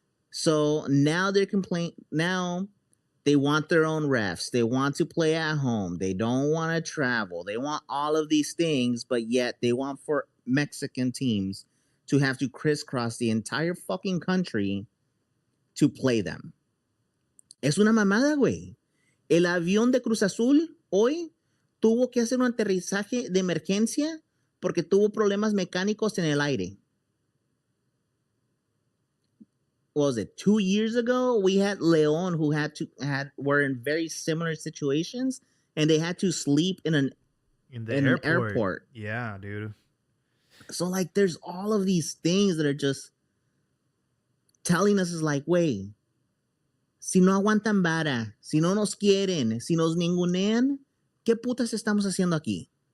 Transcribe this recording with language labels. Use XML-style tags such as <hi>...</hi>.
<en>So now they're complaining. Now they want their own refs. They want to play at home. They don't want to travel. They want all of these things, but yet they want for Mexican teams to have to crisscross the entire fucking country to play them.</en> <es>Es una mamada, güey. El avión de Cruz Azul hoy tuvo que hacer un aterrizaje de emergencia porque tuvo problemas mecánicos en el aire.</es> <en>What was it, 2 years ago? We had Leon who were in very similar situations, and they had to sleep in an airport. Yeah, dude. So like there's all of these things that are just telling us is like, wait,</en> <es>si no aguantan vara, si no nos quieren, si nos ningunean, ¿qué putas estamos haciendo aquí?</es>